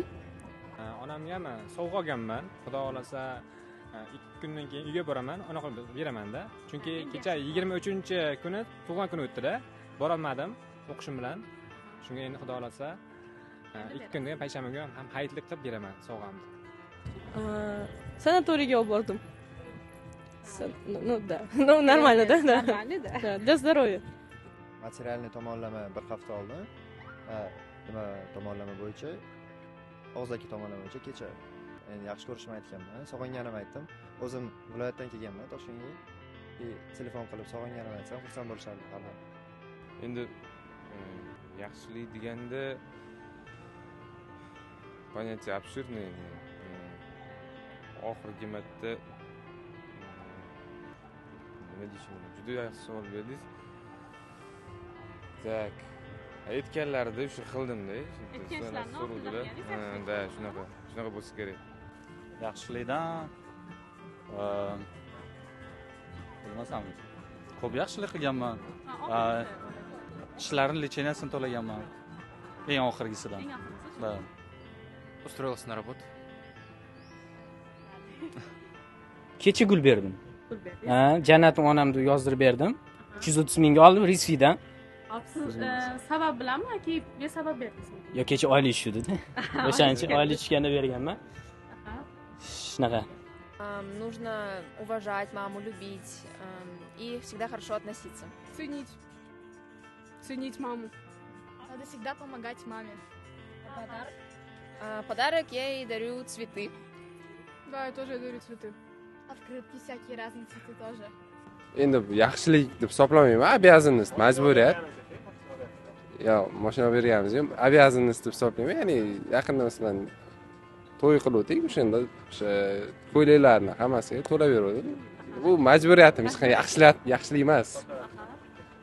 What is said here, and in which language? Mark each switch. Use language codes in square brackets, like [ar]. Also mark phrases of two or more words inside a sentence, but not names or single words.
[uz] Onamga ham sovg'a olganman. Xudo xolasa 2 kundan keyin uyga boraman, ona qilib beraman-da. Chunki kecha 23-kuni tug'ilgan kuni o'tdi-da, borolmadim o'qishim bilan. Shunga endi xudo xolasa 2 kundan payshanba kuni ham hayitlik qilib beraman sovg'amni. Sanatoriyga olib bordim. [ru] Ну, нормально, да? Нормально, да. Для здоровья. [uz] Materialniy tomonlama bir hafta oldin, nima tomonlama bo'yicha, og'zaki tomonlama bo'yicha kecha endi yaxshi ko'rishimni aytganman, sog'inganimni aytdim. O'zim viloyatdan kelganman, Toshkentga. Telefon qilib sog'inganimni aytsam, xursand bo'lishardi hamma. Endi yaxshilik deganda [ru] понятие обширное. [uz] Oxirgi marta nima deyishim mumkin? Juda yaxshi savol berdingiz. Tak. Aytganlarida o'sha qildim-da. So'rovdilar. Da, shunaqa bo'lsa kerak. Yaxshilikdan bilmasam, ko'p yaxshilik qilganman. Ishlarning licheniyasini to'laganman. Eng oxirgisidan. [ru] Да. Устроился на работу. [uz] Kecha gul berdim. Pul berdingiz. Jannatni onamni yozdirib berdim. 330 mingga oldim risvidan. Siz sabab bilanmi yoki besabab berdingizmi? Yo, kecha oylik tushdi-da. O'shaning uchun oylik tushganda berganman. Shunaqa. [ru] Нужно уважать маму, любить и всегда хорошо относиться. Ценить. Ценить маму. Надо всегда помогать маме. Подарок? Подарок я ей дарю цветы. Да, я тоже дарю цветы. Открытки всякие разные цветы тоже. [uz] Endi yaxshilik deb hisoblamayman, обязанность, majburiyat. Yo, mashina berganmiz, обязанность deb hisoblayman. Ya'ni yaqinda masalan to'y qildik, o'shanda o'sha ko'ylaklarni hammasiga to'lab berdim. Bu majburiyatim, hech qanday yaxshilik emas.